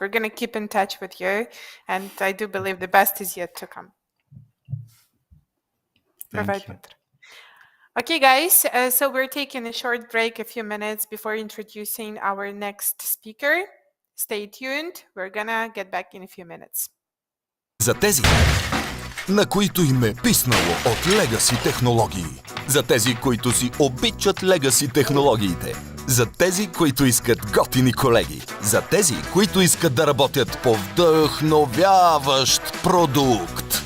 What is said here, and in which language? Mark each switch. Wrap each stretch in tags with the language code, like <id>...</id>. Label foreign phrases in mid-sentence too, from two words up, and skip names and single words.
<en>We're going to keep in touch with you. And I do believe the best is yet to come. Thank you. Piotr. Okay, guys, so we're taking a short break, a few minutes before introducing our next speaker. Stay tuned. We're gonna get back in a few minutes.</en> <bg>За тези, на които им е писнало от Legacy технологии. За тези, които си обичат Legacy технологиите. За тези, които искат готини колеги. За тези, които искат да работят по вдъхновяващ продукт.</bg>